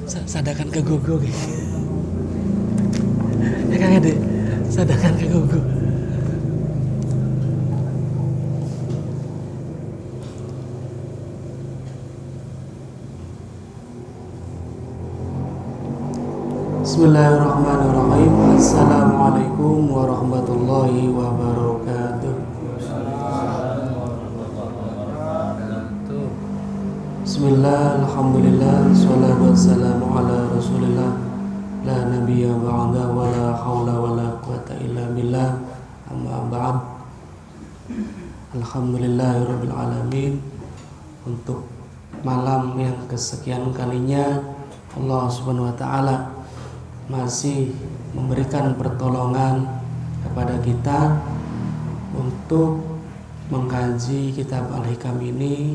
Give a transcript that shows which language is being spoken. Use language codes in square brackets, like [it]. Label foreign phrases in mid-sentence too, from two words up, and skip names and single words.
[su] Sadakan ke gogo ya Kang Ade, sadakan ke gogo. [ar] بسم الله الرحمن الرحيم. السلام عليكم ورحمة الله وبركاته. بسم الله، الحمد لله، الصلاة والسلام على رسول الله، لا نبي بعد ولا حول ولا قوة إلا بالله، أما بعد. الحمد لله رب العالمين. [id] Untuk malam yang kesekian kalinya Allah [ar] سبحانه وتعالى [id] masih memberikan pertolongan kepada kita untuk mengkaji kitab Al-Hikam ini.